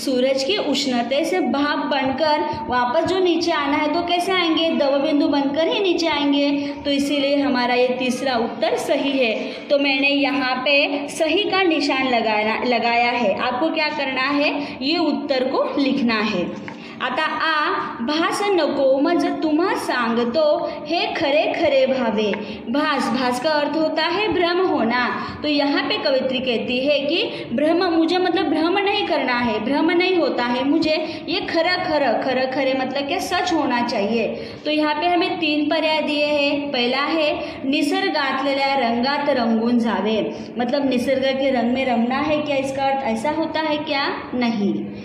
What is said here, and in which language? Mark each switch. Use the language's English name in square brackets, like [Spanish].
[Hindi] सूरज की उष्णते से भाप बनकर वापस जो नीचे आना है तो कैसे आएंगे, दवबिंदु बनकर ही नीचे आएंगे, तो इसीलिए हमारा ये तीसरा उत्तर सही है। तो मैंने यहाँ पे सही का निशान लगाया है। आपको क्या करना है, ये उत्तर को लिखना है। [Marathi] आता आ भास नको मज तुम्हा सांगतो हे खरे खरे भावे। [Hindi] भास, भास का अर्थ होता है भ्रम होना, तो यहाँ पे कवित्री कहती है कि भ्रम, मुझे मतलब भ्रम नहीं करना है, भ्रम नहीं होता है मुझे, ये खरा खरं, खरं खरे मतलब क्या, सच होना चाहिए। तो यहाँ पे हमें 3 पर्याय दिए हैं। पहला है [Marathi] निसर्गातलेल्या रंगात रंगून जावे, [Hindi] मतलब निसर्ग के रंग में रमना है, क्या इसका अर्थ ऐसा होता है क्या, नहीं।